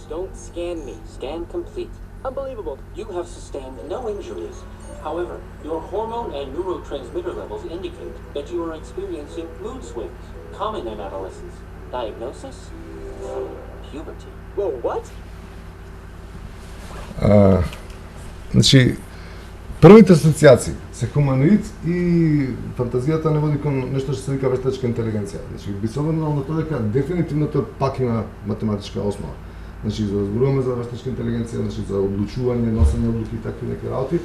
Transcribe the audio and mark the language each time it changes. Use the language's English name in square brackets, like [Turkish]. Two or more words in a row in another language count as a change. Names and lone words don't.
[English] Don't scan me. Scan complete. Unbelievable. You have sustained no injuries. However, your hormone and neurotransmitter levels indicate that you are experiencing mood swings, common in adolescence. Diagnosis? Puberty. Whoa, what? [Macedonian] Значи, првите асоциации се хуманоид и фантазијата не води кон нешто што се вика вештачка интелигенција. Значи, би се обрнал на тоа дека дефинитивно тоа пак има математичка основа. Значи, за зборуваме за вештачка интелигенција, значи за одлучување, носење одлуки и такви неки работи.